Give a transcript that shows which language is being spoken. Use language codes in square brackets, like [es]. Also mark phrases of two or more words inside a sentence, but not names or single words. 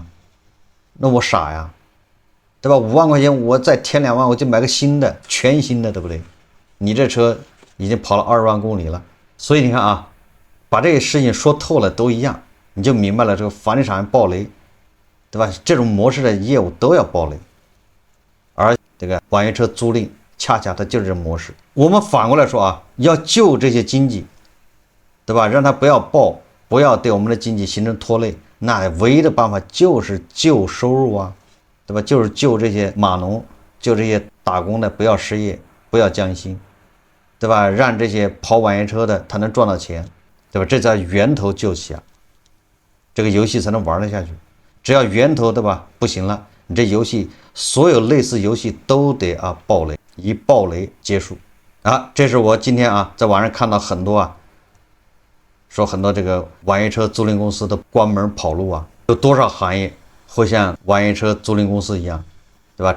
[zh] 那我傻呀，對吧？5萬塊錢我再添2萬，我就買個新的，全新的，对不对？你這車已經跑了20萬公里了，所以你看啊，把這個事情說透了都一樣，你就明白了，這個房地產暴雷，對吧？這種模式的業務都要暴雷，而這個網約車租賃恰恰它就是這模式。我們反過來說啊，要救這些經濟，對吧？讓它不要爆，不要對我們的經濟形成拖累，那唯一的辦法就是救收入啊，對吧？就是救这些碼農，救這些打工的不要失業，不要降薪，對吧？讓這些跑網約車的他能賺到錢，對吧？這在源頭救起啊，這個遊戲才能玩得下去。只要源頭，對吧？不行了，你這遊戲所有類似遊戲都得爆雷，以爆雷結束啊！這是我今天在網上看到很多說很多這個網約車租賃公司都關門跑路啊，有多少行業會像網約車租賃公司一樣，對吧？